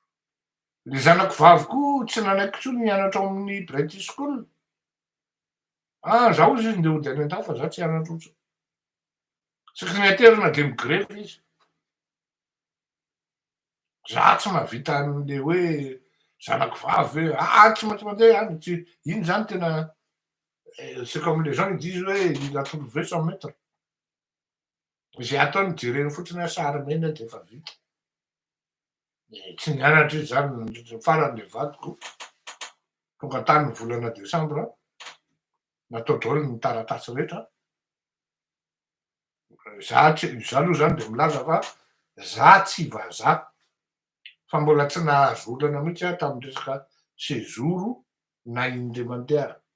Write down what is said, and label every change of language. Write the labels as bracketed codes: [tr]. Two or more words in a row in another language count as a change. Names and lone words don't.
[mg] Le zanako vavy koa tsy nanaiko intsony nianatra ao amin'ny British School. Zaho izy ndeha hody any an-dafy fa za tsy hanan-troso. Secrétaire de migrefy izy. Za tsy mahavita an'le hoe zanako vavy hoe tsy maintsy mandeha any tsy iny zany tena [fr] c'est comme les gens ils disent [mg] hoe [fr] il a trouvé son maître. [mg] Zay ataony jereny fotsiny sary mena de efa vita. Tsy nianatra izy zany farany le vadiko tonga tany ny volana desambra natao daholo ny taratasy rehetra. Za aloha zany de milaza fa za tsy vazaha fa mbola tsy nahazo olana mihitsy aho tamin'ny resaka séjour na indray mandeha